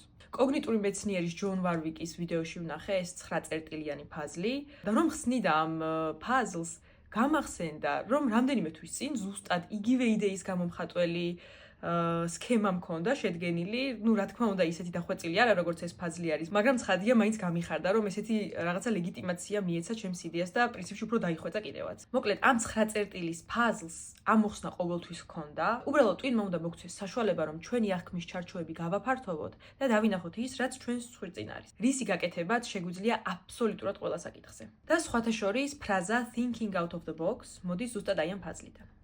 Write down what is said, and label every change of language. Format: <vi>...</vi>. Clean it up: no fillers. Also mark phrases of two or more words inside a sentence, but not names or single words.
<ka>კოგნიტური მეცნიერის ჯონ ვარვიკის ვიდეოში ვნახე ეს 9 წერტილიანი ფაზლი და რომ ხსნიდა ამ ფაზლს, გამახსენდა, რომ რამდენიმე თვის წინ ზუსტად იგივე იდეის გამომხატველი სქემა მქონდა შედგენილი, რა თქმა უნდა, ისეთი დახვეწილი არა, როგორც ეს ფაზლი არის, მაგრამ ცხადია, მაინც გამიხარდა, რომ ესეთი რაღაცა ლეგიტიმაცია მიეცა ჩემს იდეას და პრინციპში უფრო დაიხვეწა კიდევაც. მოკლედ, ამ 9 წერტილის ფაზლს ამოხსნა ყოველთვის ჰქონდა. უბრალოდ ტვინმა უნდა მოგცეს საშუალება, რომ ჩვენი აღქმის ჩარჩოები გავაფართოვოთ და დავინახოთ ის, რაც ჩვენს ხვირწინ არის. რისი გაკეთებაც შეგვიძლია აბსოლუტურად ყველა საკითხზე. და სხვათა შორის, ფრაზა</ka> <en>thinking out of the box</en> <ka>მოდის ზუსტად აი ამ ფაზლიდან.</ka>